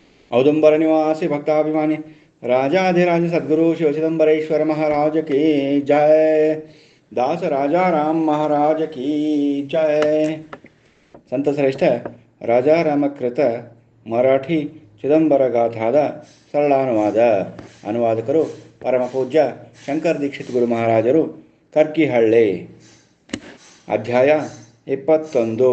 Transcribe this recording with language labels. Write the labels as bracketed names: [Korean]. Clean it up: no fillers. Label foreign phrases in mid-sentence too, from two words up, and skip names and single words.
[Hindi] औदुंबर निवासी भक्ताभिमानी राजाधिराज सद्गुरु शिव चिदंबरेश्वर महाराज की जय। दास राजा राम महाराज की जय। [Kannada] ಸಂತ ಶ್ರೇಷ್ಠ ರಾಜಾರಾಮಕೃತ ಮರಾಠಿ ಚಿದಂಬರ ಗಾಥಾದ ಸರಳಾನುವಾದ. ಅನುವಾದಕರು ಪರಮ ಪೂಜ್ಯ ಶಂಕರ ದೀಕ್ಷಿತ್ ಗುರು ಮಹಾರಾಜರು, ಕರ್ಕಿಹಳ್ಳಿ. ಅಧ್ಯಾಯ 21.